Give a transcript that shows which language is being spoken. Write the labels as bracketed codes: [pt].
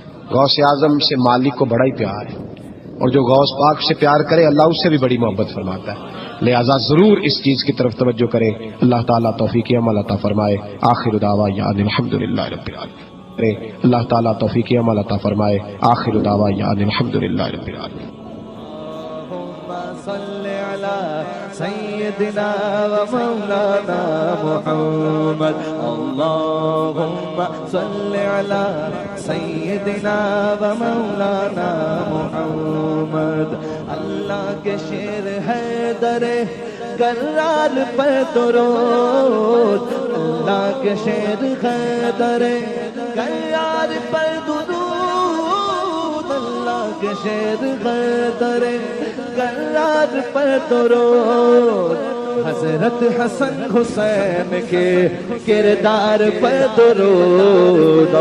[ur] غوث اعظم سے مالک کو بڑا ہی پیار ہے، اور جو غوث پاک سے پیار کرے اللہ اس سے بھی بڑی محبت فرماتا ہے. لہذا ضرور اس چیز کی طرف توجہ کریں. اللہ تعالیٰ توفیق عمل عطا فرمائے. [ar] آخر دعوانا الحمدللہ رب العالمین. [ur] اللہ تعالیٰ توفیق عمل عطا فرمائے. [ar] آخر دعوانا الحمدللہ رب العالمین. صل على سيدنا ومولانا محمد. اللهم صل على سيدنا ومولانا محمد. [ur] اللہ کے شیر حیدر کرار پر درود، اللہ کے شیر حیدر کرار پر درود، اللہ کے شیر حیدر کرار پر درود، حضرت حسن حسین کے کردار پر درود.